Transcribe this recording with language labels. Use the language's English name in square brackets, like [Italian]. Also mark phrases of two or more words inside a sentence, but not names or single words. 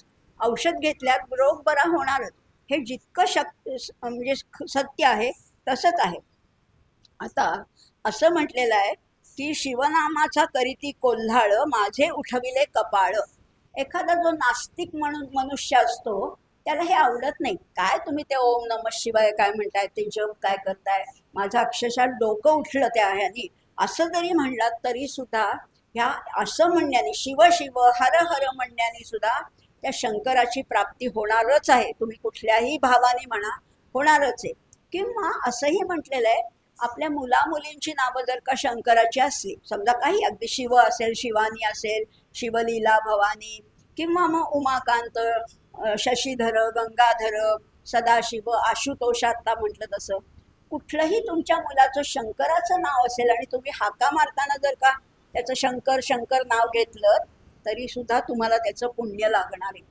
[Marathi] औषध घेतल्यात रोग बरा होणारच. हे जितकं म्हणजे सत्य आहे तसंच आहे. आता असं म्हटलेलं आहे की शिवनामाचा करीती कोल्हाळ, माझे उठविले कपाळ. एखादा जो नास्तिक म्हणून मनुष्य असतो त्याला हे आवडत नाही. काय तुम्ही ते [Sanskrit] ओम नमः शिवाय [Marathi] काय म्हणताय, ते जप काय करताय, माझं अक्षरशः डोकं उठलं त्या ह्यानी, असं जरी म्हणलात तरी सुद्धा ह्या असं म्हणण्याने, शिव शिव हर हर म्हणण्याने सुद्धा त्या शंकराची प्राप्ती होणारच आहे. तुम्ही कुठल्याही भावाने म्हणा, होणारच आहे. किंवा असंही म्हटलेलं आहे, आपल्या मुलामुलींची नावं जर का शंकराची असली, समजा काही अगदी शिव असेल, शिवानी असेल, शिवलीला भवानी, किंवा मग उमाकांत, शशीधर, गंगाधर, सदाशिव, आशुतोष आता म्हटलं तसं, कुठलंही तुमच्या मुलाचं शंकराचं नाव असेल आणि तुम्ही हाका मारताना जर का त्याचं शंकर शंकर नाव घेतलं तरी सुद्धा तुम्हाला त्याचं पुण्य लागणार आहे.